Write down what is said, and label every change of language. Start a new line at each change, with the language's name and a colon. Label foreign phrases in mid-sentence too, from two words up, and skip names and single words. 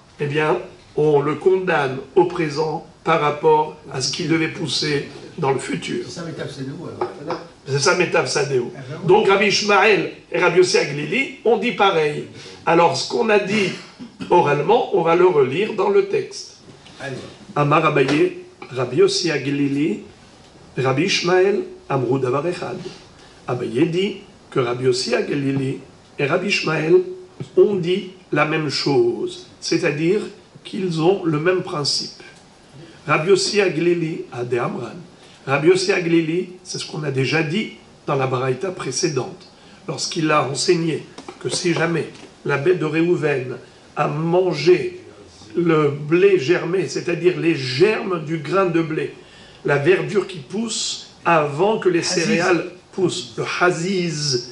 French: Eh bien, on le condamne au présent par rapport à ce qui devait pousser dans le futur. C'est ça,
Hebrew: מיטב שדהו,
French: alors. C'est ça,
Hebrew: מיטב שדהו.
French: Donc, Rabbi Ishmael et Rabbi Yossi Aglili ont dit pareil. Alors, ce qu'on a dit oralement, on va le relire dans le texte.
Hebrew: אמר אביי, רבי יוסי הגלילי, רבי ישמעאל, אמרו דבר אחד.
French: Abaye dit que Rabbi Yossi Aglili et Rabbi Ishmael ont dit la même chose, c'est-à-dire qu'ils ont le même principe. Rabbi Yossi Aglili a de Amran. Rabbi Yossi Aglili, c'est ce qu'on a déjà dit dans la baraïta précédente, lorsqu'il a enseigné que si jamais la bête de Réhouven a mangé le blé germé, c'est-à-dire les germes du grain de blé, la verdure qui pousse avant que les céréales poussent, le haziz.